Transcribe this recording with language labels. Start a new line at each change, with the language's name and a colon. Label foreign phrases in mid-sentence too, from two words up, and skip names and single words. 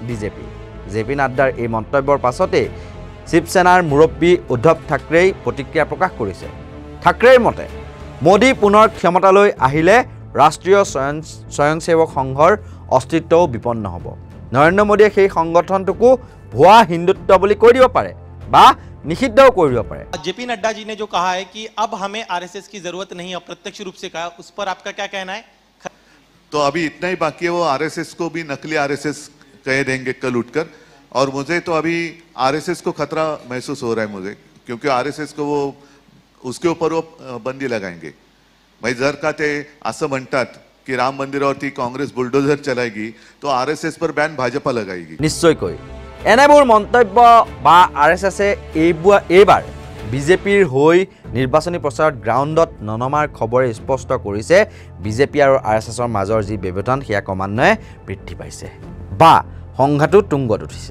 Assamese: জেপি নাড্ডাৰ এই মন্তব্যৰ পাছতে শিৱসেনাৰ মুৰব্বী উদ্ধৱ ঠাকৰেই প্ৰতিক্ৰিয়া প্ৰকাশ কৰিছে ঠাকৰেৰ মতে মোদী পুনৰ ক্ষমতালৈ আহিলে ৰাষ্ট্ৰীয় স্বয়ংসেৱক সংঘৰ অস্তিত্বও বিপন্ন হ'ব নৰেন্দ্ৰ মোদীয়ে সেই সংগঠনটোকো ভুৱা হিন্দুত্ব বুলি কৈ দিব পাৰে বা নিষিদ্ধও কৰিব পাৰে।
Hindi: जेपी नड्डा जी ने जो कहा है कि अब हमें आरएसएस की जरूरत नहीं, अप्रत्यक्ष रूप से कहा, उस पर आपका क्या कहना है? तो अभी इतना ही बाकी है, वो आरएसएस को भी नकली आरएसएस कह देंगे कल उठकर। और मुझे तो अभी आरएसएस को खतरा महसूस हो रहा है मुझे, क्योंकि आरएसएस को वो उसके ऊपर वो बंदी लगाएंगे।
Marathi: भाई जर का ते असं म्हणतात की राम मंदिरावरती काँग्रेस
Hindi: बुलडोजर चलाएगी, तो आरएसएस पर बैन भाजपा लगाएगी।
Assamese: নিশ্চয়কৈ এনেবোৰ মন্তব্য বা RSSে এইবাৰ বিজেপিৰ হৈ নিৰ্বাচনী প্ৰচাৰত গ্ৰাউণ্ডত ননমাৰ খবৰে স্পষ্ট কৰিছে বিজেপি আৰু RSSৰ মাজৰ যি ব্যৱধান সেয়া ক্ৰমান্বয়ে বৃদ্ধি পাইছে বা সংঘাতো তুংগত উঠিছে।